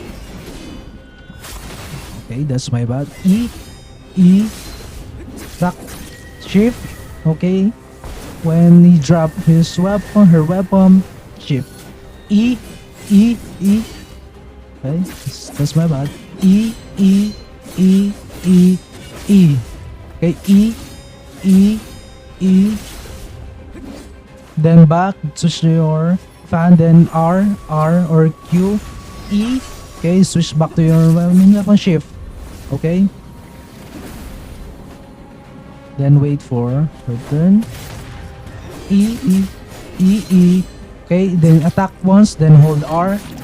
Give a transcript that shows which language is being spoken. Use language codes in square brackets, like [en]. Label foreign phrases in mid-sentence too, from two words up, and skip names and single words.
[en] okay, that's my bad, E, E, lock, shift, okay, when he drop his weapon, her weapon, shift, E, E, E, okay, that's my bad, E, E, E, E, E, okay, E, E, E, then back, switch to your fan, then R, R or Q, E, okay, switch back to your weapon, shift, okay, then wait for her turn, E, E, E, E, okay, then attack once, then hold R,